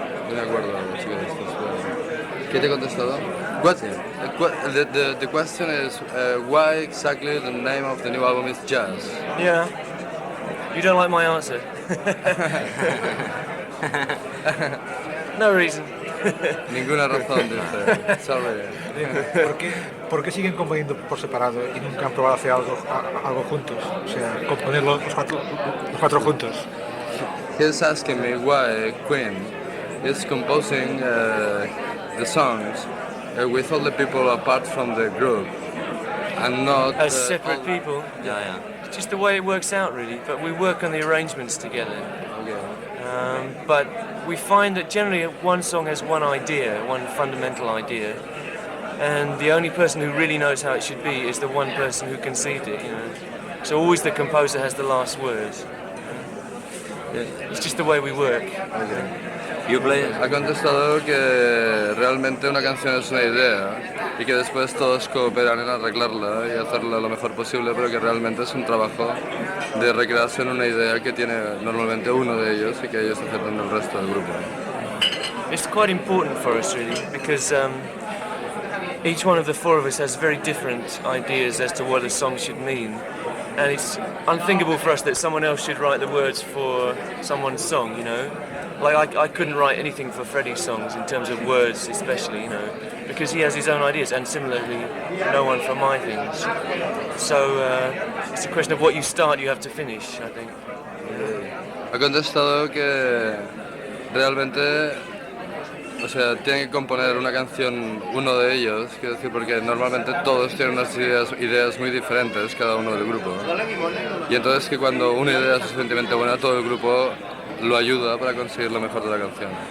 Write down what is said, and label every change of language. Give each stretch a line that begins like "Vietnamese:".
Spanish: No me acuerdo, sí que esto es- ¿Qué te he contestado?
English: The question is why exactly the name of the new album is Jazz? Yeah. You don't like my answer? No reason.
Spanish: Ninguna razón, dice.
English: Sorry.
Spanish: ¿Por qué siguen componiendo por separado y nunca han probado hacer algo juntos? O sea, componer los cuatro juntos.
English: He's asking me why Queen is composing the songs with all the people apart from the group and not As separate people. Yeah. It's just the way it works out, really. But we work on the arrangements together. Okay. But we find that generally one song has one idea, one fundamental idea, and the only person who really knows how it should be is the one person who conceived it. So always the composer has the last words. It's just the way we work. You play?
Spanish: Ha contestado que realmente una canción es una idea y que después todos cooperan en arreglarla y hacerla lo mejor posible, pero que realmente es un trabajo de recrearse en una idea que tiene normalmente uno de ellos y que ellos aceptan del resto del grupo.
English: It's quite important for us, really, because each one of the four of us has very different ideas as to what a song should mean. And it's unthinkable for us that someone else should write the words for someone's song, Like I couldn't write anything for Freddie's songs in terms of words especially, because he has his own ideas, and similarly no one for my things. So it's a question of what you start, you have to finish, I think.
Spanish: Ha contestado que realmente, o sea, tiene que componer una canción uno de ellos, quiero decir, porque normalmente todos tienen unas ideas muy diferentes, cada uno del grupo. Y entonces que cuando una idea es suficientemente buena, todo el grupo lo ayuda para conseguir lo mejor de la canción.